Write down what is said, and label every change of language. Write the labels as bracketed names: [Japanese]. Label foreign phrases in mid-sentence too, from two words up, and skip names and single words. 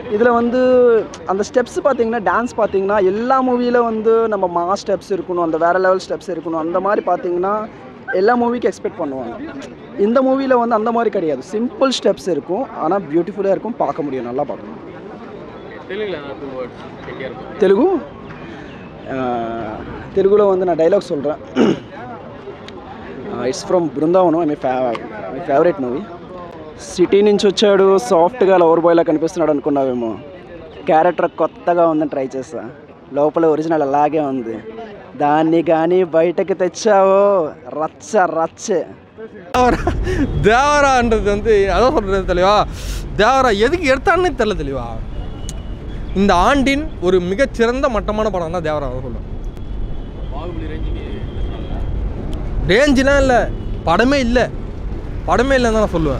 [Tamil] இதில் வந்து அந்த ஸ்டெப்ஸ் பார்த்தீங்கன்னா, டான்ஸ் பார்த்தீங்கன்னா எல்லா மூவியில் வந்து நம்ம மாஸ் ஸ்டெப்ஸ் இருக்கணும், அந்த வேறு லெவல் ஸ்டெப்ஸ் இருக்கணும், அந்த மாதிரி பார்த்தீங்கன்னா எல்லா மூவிக்கும் எக்ஸ்பெக்ட் பண்ணுவாங்க. இந்த மூவியில் வந்து அந்த மாதிரி கிடையாது, சிம்பிள் ஸ்டெப்ஸ் இருக்கும், ஆனால் பியூட்டிஃபுல்லாக இருக்கும், பார்க்க முடியும், நல்லா பார்க்கணும். తెలుగులో வந்து நான் டைலாக் சொல்கிறேன். [English] It's from Brindavanam, my favourite movie. [Telugu] సిటీ నుంచి వచ్చాడు సాఫ్ట్గా లవర్ బాయ్లా కనిపిస్తున్నాడు అనుకున్నావేమో. క్యారెక్టర్ కొత్తగా ఉందని ట్రై చేసా, లోపల ఒరిజినల్ అలాగే ఉంది. దాన్ని కానీ బయటకు తెచ్చావో రచ్చ రచ్చ. [Tamil] தேவரான்றது வந்து அதான் சொல்கிறது தெளிவா. தேவரா எதுக்கு எடுத்தான்னு தெரியல தெளிவா. இந்த ஆண்டின் ஒரு மிகச்சிறந்த மட்டமான படம் தான் தேவரா சொல்லுவேன். ரேஞ்செலாம் இல்லை, படமே இல்லைன்னு தான் நான் சொல்லுவேன்.